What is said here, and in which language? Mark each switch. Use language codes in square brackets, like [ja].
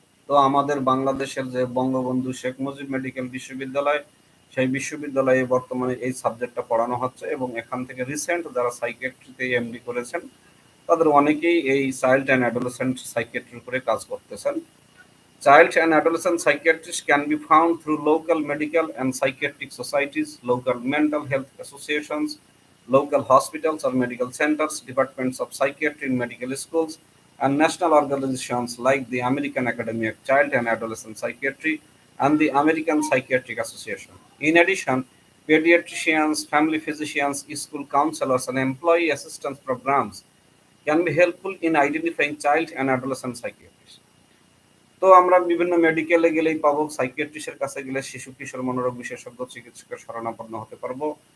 [bn] তো আমাদের বাংলাদেশের যে বঙ্গবন্ধু শেখ মুজিব মেডিকেল বিশ্ববিদ্যালয়, সেই বিশ্ববিদ্যালয়ে বর্তমানে এই সাবজেক্টটা পড়ানো হচ্ছে এবং এখান থেকে রিসেন্ট যারা সাইকিয়াট্রিতে এমডি করেছেন তাদের অনেকেই এই চাইল্ড অ্যান্ড অ্যাডোলেসেন্ট সাইকিয়াট্রির উপরে কাজ করতেছেন। [en] Child and adolescent psychiatrists can be found through local medical and psychiatric societies, local mental health associations, local hospitals or medical centers, departments of psychiatry in medical schools, and national organizations like the American Academy of Child and Adolescent Psychiatry and the American Psychiatric Association. In addition, pediatricians, family physicians, school counselors, and employee assistance programs can be helpful in identifying child and adolescent psychiatrists. [bn] তো আমরা বিভিন্ন মেডিকেলে গেলেই পাবো, সাইকিয়াট্রিস্টের কাছে গেলে শিশু কিশোর মনোরোগ বিশেষজ্ঞ চিকিৎসকের শরণাপন্ন হতে পারবো।